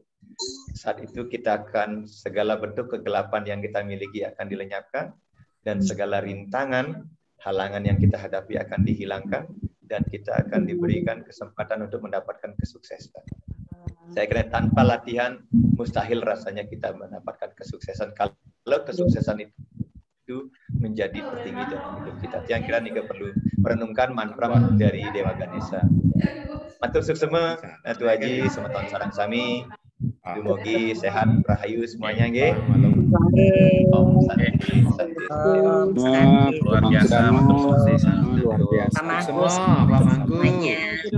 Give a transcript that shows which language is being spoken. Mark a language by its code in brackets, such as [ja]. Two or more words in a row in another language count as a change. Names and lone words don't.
[id] Saat itu kita akan segala bentuk kegelapan yang kita miliki akan dilenyapkan, dan segala rintangan, halangan yang kita hadapi akan dihilangkan, dan kita akan diberikan kesempatan untuk mendapatkan kesuksesan. Saya kira tanpa latihan mustahil rasanya kita mendapatkan kesuksesan. Kalau kesuksesan itu menjadi tertinggi dalam hidup kita. Yang kira nih perlu merenungkan mantra dari Dewa Ganesha. [ban] Matur suksema, Tu Haji, semeton sareng sami. Dumugi sehat, rahayu semuanya nggih. [sa] Om Santi, Santi. [id] Luar biasa, [ban] matur suksema. [id] Pak Mangku semuanya.